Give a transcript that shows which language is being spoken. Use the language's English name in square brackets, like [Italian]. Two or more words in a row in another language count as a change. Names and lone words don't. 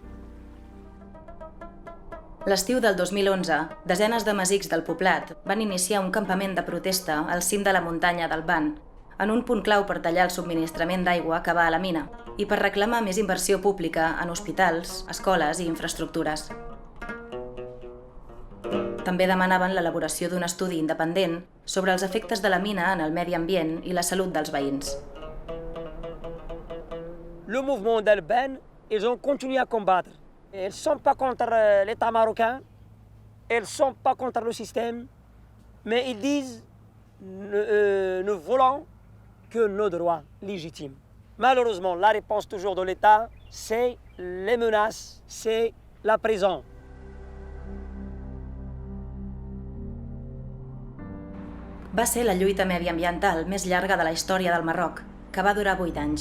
[Catalan] L'estiu del 2011, desenes de masics del poblat van iniciar un campament de protesta al cim de la muntanya del Ban, en un punt clau per tallar el subministrament d'aigua que va a la mina i per reclamar més inversió pública en hospitals, escoles i infraestructures. També demanaven l'elaboració d'un estudi independent sobre els efectes de la mina en el medi ambient i la salut dels veïns. [French] Le mouvement d'Alban, ils ont continué à combattre. Ils ne sont pas contre l'État marocain, ils ne sont pas contre le système, mais ils disent nous voulons que nos droits légitimes. Malheureusement, la réponse toujours de l'État, c'est les menaces, c'est la prison. [Catalan] Va ser la lluita mediambiental més llarga de la història del Marroc, que va durar 8 anys.